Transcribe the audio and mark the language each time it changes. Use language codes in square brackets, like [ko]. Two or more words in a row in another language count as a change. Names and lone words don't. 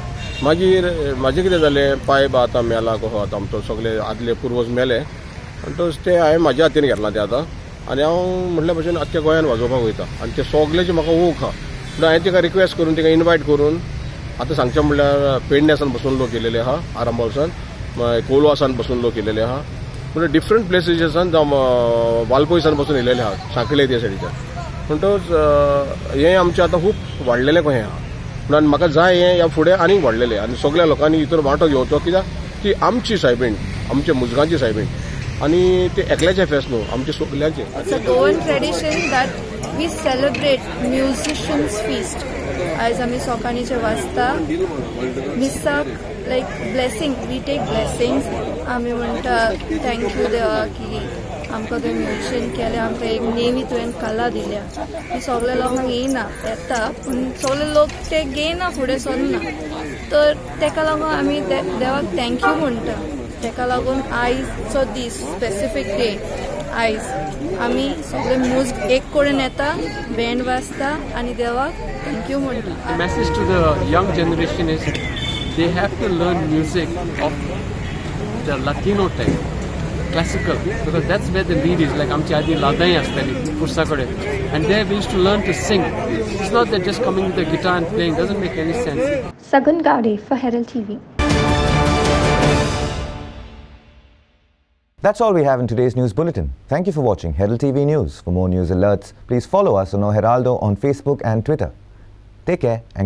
[kok] मागीर म्हाजें कितें जालें पाय बा आतां मेला कहो आतां आमचो सगळे आदले पुर्वज मेले आनी ते हांवें म्हाज्या हातीन घेतला ते आतां आनी हांव म्हटल्या भशेन आख्ख्या गोंयान वाजोवपाक वयता आनी ते सगळेचे म्हाका ऊख आहा पूण हांवें तिका रिक्वेस्ट करून तिका इन्वायट करून आतां सांगचें म्हणल्यार पेडण्यासान बसून लोक येयलेले आहा आरांबोलसान कोलवासान बसून लोक येयलेले आहा म्हणजे डिफरंट प्लेसीसान जावं वालपयसान बसून येयलेले आहा सांकळे त्या सायडीच्यान. म्हणटच हें आमचें आतां खूब वाडलेलें कशें आहा म्हणून म्हाका जाय हें ह्या फुडें आनीक वाडलेलें आनी सगळ्या लोकांनी भितर वांटो घेवचो कित्याक ती आमची सायबीण आमच्या मुजगांची सायबीण आनी ते एकल्याचें फेस्त न्हू आमचे सगळ्यांचें. [en] It's a Goan tradition that we celebrate musicians feast. [kok] आयज आमी सोकाणीचे वाजता मिसाक [en] like blessing we take blessings [kok] आमी म्हणटा थँक्यू देवा की आमकां ते म्युजिशियन केलें आमकां एक नेवी तुवें कला दिल्या ती सगळ्या लोकांक येयना येता पूण सगळे लोक ते घेयना फुडें सरना तर तेका लागून आमी देवाक थँक्यू म्हणटा. तेका लागून आयजचो दीस [en] specific day [kok] आयज आमी सगळे मुजग एक कडेन येता बँड वाजता आनी देवाक थँक्यू म्हणटा. [en] The message to the young generation is they have to learn music of the Latino type, classical, because that's where the lead is. [kok] Like आमची आदी लादाई आसताली पुरसा कडेन, [en] and there we used to learn to sing. It's not that just coming with the guitar and playing doesn't make any sense. Sagun Gade for Herald TV. That's all we have in today's news bulletin. Thank you for watching Herald TV News. For more news alerts, please follow us on Heraldo on Facebook and Twitter.